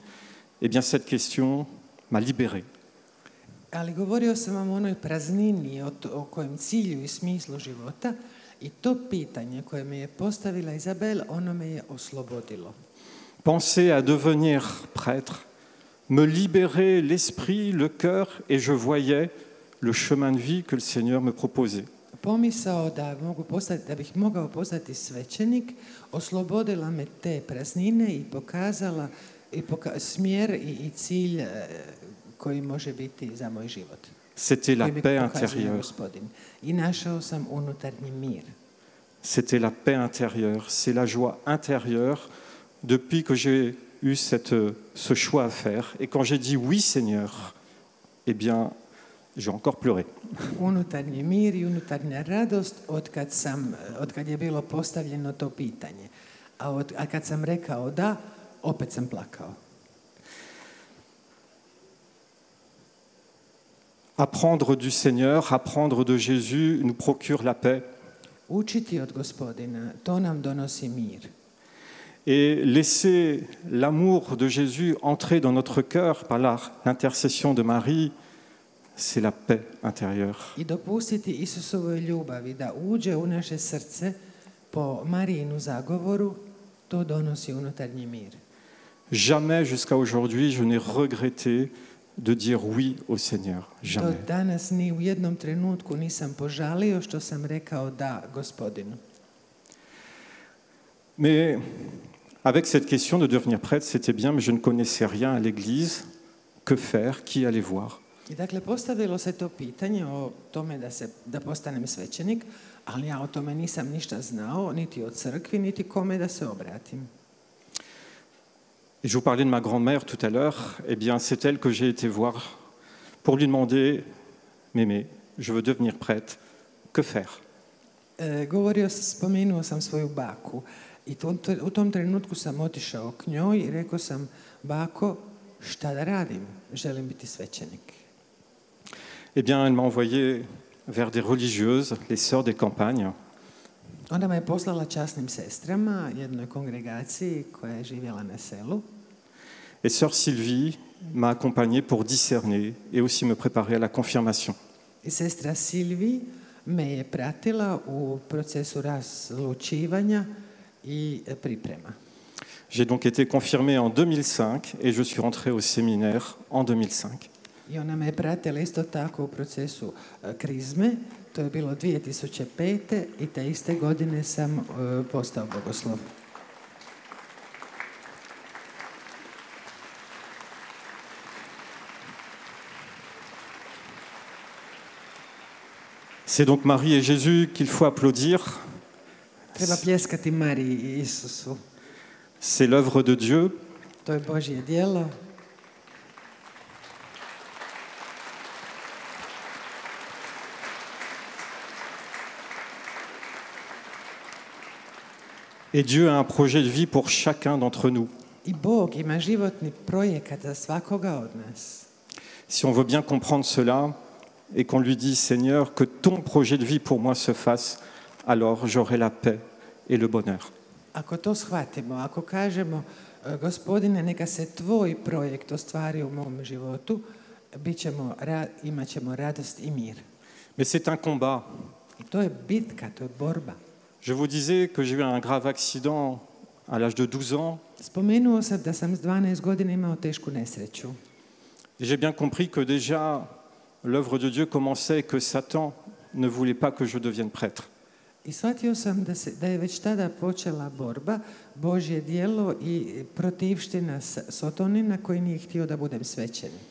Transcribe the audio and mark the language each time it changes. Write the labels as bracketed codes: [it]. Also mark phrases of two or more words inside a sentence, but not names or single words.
[fr] Eh bien, cette question m'a libéré. [hr] Ali govorio sam vam o onoj praznini, o kojem cilju i smislu života, i to pitanje koje me je postavila Izabel, ono me je oslobodilo. [fr] Penser à devenir prêtre, me libérer l'esprit, le cœur, et je voyais le chemin de vie que le Seigneur me proposait. [hr] Pomisao da bih mogao postati svećenik, oslobodila me te praznine i pokazala smjer i cilj koji može biti za moj život. [fr] C'était la [hr] koji mi [fr] paix [hr] pokazuje [fr] intérieure. [hr] Gospodin. I našao sam unutarnji mir. [fr] C'était la paix intérieure, c'est la joie intérieure depuis que j'ai eu ce choix à faire. Et quand j'ai dit oui Seigneur, eh bien, j'ai encore pleuré. [hr] Unutarnji mir i unutarnja radost od kad je bilo postavljeno to pitanje. A kad sam rekao da, opet sam plakao. [fr] Apprendre du Seigneur, apprendre de Jésus nous procure la paix. [hr] Učiti od Gospodina, to nam donosi mir. [fr] Et laisser l'amour de Jésus entrer dans notre cœur par l'intercession de Marie, c'est la paix intérieure. [hr] I dopustiti Isusovoj ljubavi da uđe u naše srce po Marijinu zagovoru, to donosi unutarnji mir. [fr] Jamais jusqu'à aujourd'hui je n'ai regretté de dire oui au Seigneur. [hr] Do [fr] Jamais. [hr] danas ni u jednom trenutku nisam požalio što sam rekao da Gospodinu. [fr] Mais avec cette question de devenir prêtre, c'était bien, mais je ne connaissais rien à l'Église. Que faire? Qui aller voir? [hr] I dakle, postavilo se to pitanje o tome da postanem svećenik, ali ja o tome nisam ništa znao, niti o crkvi, niti kome da se obratim. [fr] Et je vous parlais de ma grand-mère tout à l'heure. Eh bien, c'est elle que j'ai été voir pour lui demander, Mémé, je veux devenir prêtre. Que faire? [hr] Spomenuo sam svoju baku i u tom trenutku sam otišao k njoj i rekao sam, bako, šta da radim? Želim biti svećenik. [fr] Eh bien, elle m'a envoyé vers des religieuses, les sœurs des campagnes. [hr] Onda me je poslala časnim sestrama, jednoj kongregaciji koja je živjela na selu. [fr] Et sœur Sylvie m'a accompagné pour discerner et aussi me préparer à la confirmation. [hr] I sestra Silvi me je pratila u procesu razlučivanja i priprema. [fr] J'ai donc été confirmé en 2005 et je suis rentré au séminaire en 2005. [hr] I ona me je pratila isto tako u procesu krizme. To je bilo 2005. i te iste godine sam postao bogoslov. [fr] C'est donc Marie et Jésus qu'il faut applaudir. [hr] Treba pljeskati Mariji i Isusu. [fr] C'est l'œuvre de Dieu. [hr] To je Božje djelo. [fr] Et Dieu a un projet de vie pour chacun d'entre nous. [hr] I Bog ima životni projekat za svakoga od nas. [fr] Si on veut bien comprendre cela et qu'on lui dit, Seigneur, que ton projet de vie pour moi se fasse, alors j'aurai la paix et le bonheur. [hr] Ako to shvatimo, ako kažemo, Gospodine, neka se tvoj projekt ostvari u mom životu, imat ćemo radost i mir. [fr] Mais c'est un combat. [hr] I to je bitka, to je borba. [fr] Je vous disais que j'ai eu un grave accident à l'âge de 12 ans. [hr] Spomenuo sam da sam s 12 godina imao tešku nesreću. [fr] Et j'ai bien compris que déjà l'œuvre de Dieu commençait et que Satan ne voulait pas que je devienne prêtre. [hr] I shvatio sam da je već tada počela borba, Božje djelo i protivština Sotonina koji nije htio da budem svećenik.